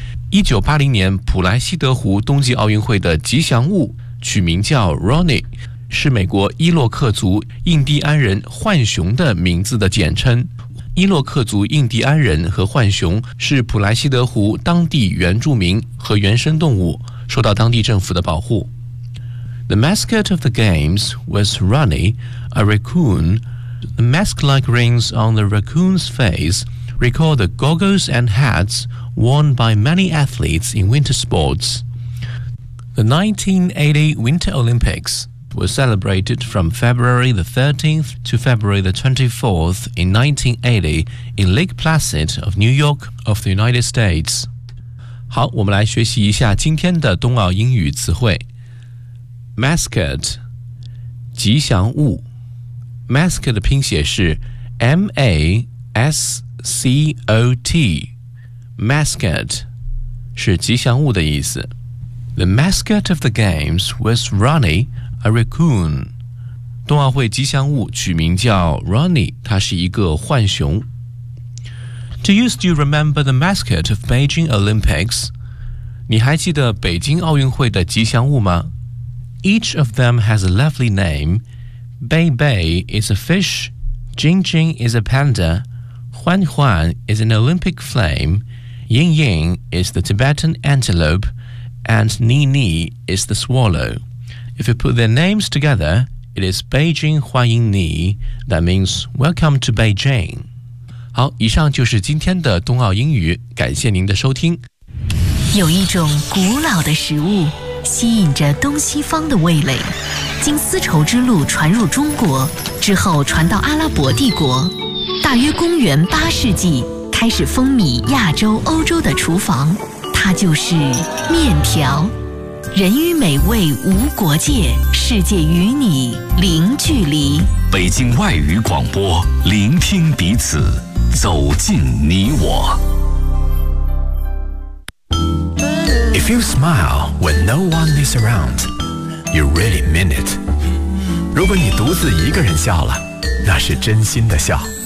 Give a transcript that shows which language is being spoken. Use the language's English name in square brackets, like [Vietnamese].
[Chinese] 1980年普莱西德湖冬季奥运会的吉祥物取名叫 Ronnie， 是美国伊洛克族印第安人浣熊的名字的简称。伊洛克族印第安人和浣熊是普莱西德湖当地原住民和原生动物，受到当地政府的保护。 [English] The mascot of the games was Ronnie, a raccoon. The mask-like rings on the raccoon's face recall the goggles and hats worn by many athletes in winter sports. The 1980 Winter Olympics was celebrated from February the 13th to February the 24th in 1980 in Lake Placid of New York of the United States. [Chinese] 好，我们来学习一下今天的冬奥英语词汇。 Mascot, 吉祥物。Mascot 的拼写是 M-A-S-C-O-T. Mascot 是吉祥物的意思。 [English] The mascot of the games was Ronnie, a raccoon. [Chinese] 冬奥会吉祥物取名叫 Ronnie, 他是一个浣熊。 [English] Do you still remember the mascot of Beijing Olympics? [Chinese] 你还记得北京奥运会的吉祥物吗？ [English] Each of them has a lovely name. Bei Bei is a fish. Jing Jing is a panda. Huan Huan is an Olympic flame. Ying Ying is the Tibetan antelope. And Ni Ni is the swallow. If you put their names together, it is Beijing Huan Ying Ni. That means welcome to Beijing. [Chinese] 好，以上就是今天的冬奥英语，感谢您的收听。有一种古老的食物吸引着东西方的味蕾，经丝绸之路传入中国之后传到阿拉伯帝国，大约公元八世纪开始风靡亚洲欧洲的厨房，它就是面条。人与美味无国界，世界与你零距离。北京外语广播，聆听彼此，走进你我。 [English] If you smile when no one is around, you really mean it. [Chinese] 如果你独自一个人笑了，那是真心的笑。